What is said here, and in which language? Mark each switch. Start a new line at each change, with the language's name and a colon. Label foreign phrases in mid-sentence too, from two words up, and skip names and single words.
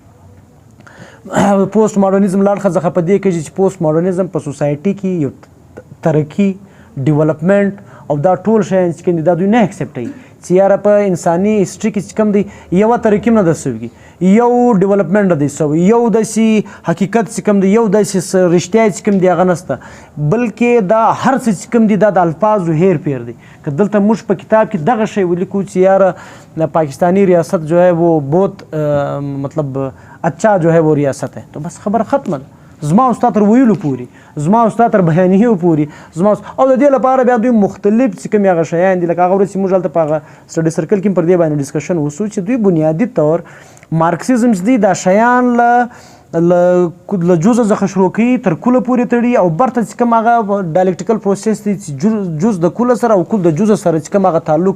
Pashto: کېږي
English: post modernism
Pashto: لاړخه څخه په دې کېږي چې
English: post modernism
Pashto: په سوسایټي کې یو ترقي ډیولپمنټ او دا ټول شیان چې کوم دي دا دوی نه اکسپټوي چې یاره په انساني هسټري کې چې کوم دی یوه ترقي نه ده سوي یو ډیولپمنټ نه دی سوی یو داسې حقیقت چې کوم دی یو داسې رښتیا چې کوم دی هغه نشته بلکې دا هر څه چې کوم دی دا د الفاظو هیر پیر دی که دلته موږ په کتاب کې دغه شی ولیکو چې یاره
Urdu: پاکستانی ریاست جو ہے وہ بہت مطلب اچھا جو ہے وہ ریاست ہے تو
Pashto: بس خبر ختم ده زما او ستا تر ویلو پورې زما او ستا تر بیانیو پورې زما او د دې لپاره بیا دوی مختلف چې کوم هغه شیان دي لکه هغه ورځ چې موږ هلته په هغه
English: study circle
Pashto: کې پر دې باندې ډسکشن وشو چې دوی بنیادي طور مارکسیزم چې دی دا شیان له جزء څخه شروع کوي تر کله پورې تړي او برته چې کوم هغه
English: dialectical process
Pashto: دی چې جز د کله سره او کل د جزء سره چې کوم هغه تعلق